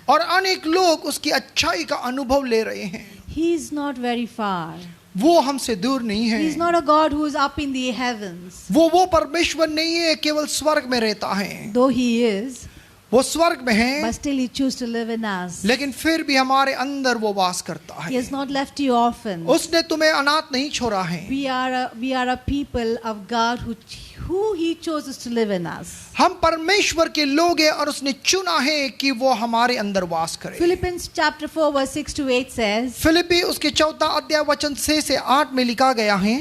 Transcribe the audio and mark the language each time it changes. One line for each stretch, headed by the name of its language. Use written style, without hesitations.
Hindi: और अनेक लोग उसकी अच्छाई का अनुभव ले रहे हैं.
English: He is not very far.
Hindi: वो हमसे दूर नहीं
English: He is
Hindi: है.
English: not a God who is up in the heavens.
Hindi: वो परमेश्वर नहीं है केवल स्वर्ग में रहता है.
English: Though He is,
Hindi: वो स्वर्ग में है,
English: but still He chooses to live in us.
Hindi: लेकिन फिर भी हमारे अंदर वो वास करता
English: He
Hindi: है.
English: has not left you orphans.
Hindi: उसने तुम्हें अनाथ नहीं छोड़ा है.
English: We are a people of God who He chooses to live in us.
Hindi: हम परमेश्वर के लोग हैं और उसने चुना है कि वो हमारे अंदर वास करे.
English: Philippians chapter 4 verse 6 to 8 says,
Hindi: फिलिप्पी उसके 4 अध्याय वचन 6 से 8 में लिखा गया है,